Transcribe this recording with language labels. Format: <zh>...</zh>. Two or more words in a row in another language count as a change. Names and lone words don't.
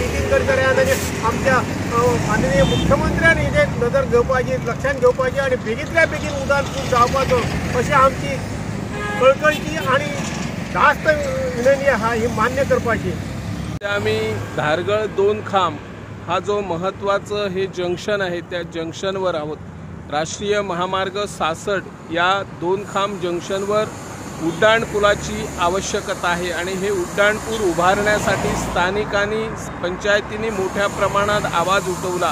<kok>नितीन गडकऱ्यान आनी आमच्या माननीय मुख्यमंत्र्यान हेजे नजर घेवपाची, लक्षात घेवपाची आणि बेगींतल्या बेगीन उडाणपूल जावपाचो अशी आमची कळकळीची आणि धास्त विनंती आहा ही मान्य करपाची.</kok> <mr>आम्ही धारगळ 2 खांब हा जो महत्त्वाचं हे जंक्शन आहे त्या जंक्शनवर आहोत. राष्ट्रीय महामार्ग 66 या 2 खांब जंक्शनवर उड्डाणपुलाची आवश्यकता आहे. आणि हे उड्डाणपूल उभारण्यासाठी स्थानिकांनी पंचायतींनी मोठ्या प्रमाणात आवाज उठवला.</mr>